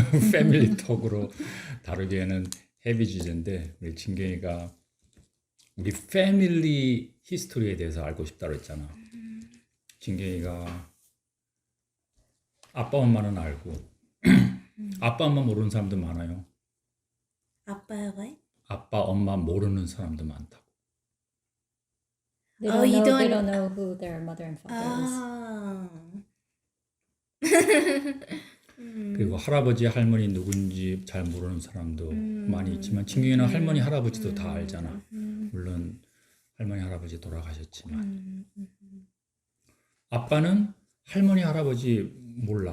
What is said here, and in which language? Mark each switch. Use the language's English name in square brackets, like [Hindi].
[Korean] 패밀리 톡으로 다루기에는 헤비 주제인데 우리 진경이가 우리 패밀리 히스토리에 대해서 알고 싶다고 했잖아. 진경이가 아빠 엄마는 알고 아빠 엄마 모르는 사람도 많아요. 아빠 [English] what? [Korean] 아빠 엄마 모르는 사람도 많다고. [English] They Oh, don't you know. They don't- don't know who their mother and father is. [Korean] 그리고 할아버지 할머니 누군지 잘 모르는 사람도 많이 있지만 진경이는 할머니 할아버지도 다 알잖아. 물론 할머니 할아버지 돌아가셨지만 아빠는 할머니 할아버지 몰라.